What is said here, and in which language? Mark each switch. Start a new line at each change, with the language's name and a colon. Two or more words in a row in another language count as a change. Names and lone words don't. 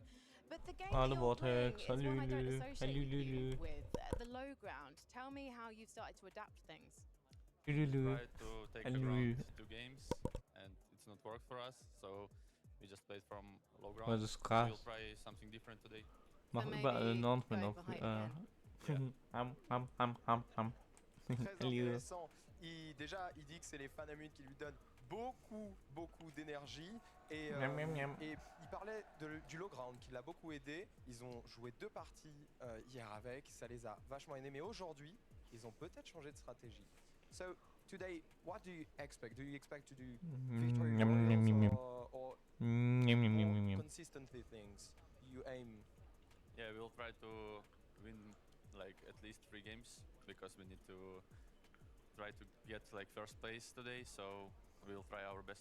English: But the game that you're playing is one I don't associate you with. The low ground. Tell me how you've started to adapt things. We tried to take around 2 games and it's not worked for us. So we just played from low ground. We'll try something different today.
Dutch: Mag ik bij een announcement nog?
French: Très intéressant. Déjà, il dit que c'est les Fanamune qui lui donnent beaucoup d'énergie. Et il parlait du
English: low ground
French: qui l'a beaucoup aidé. Ils ont joué 2 parties hier avec. Ça les a vachement aidés. Mais aujourd'hui, ils ont peut-être changé de stratégie.
English: So, today, what do you expect? Do you expect to do victory royals or consistently things you aim? Yeah, we'll try to win like at least 3 games because we need to try to get like first place today, so we'll try our best.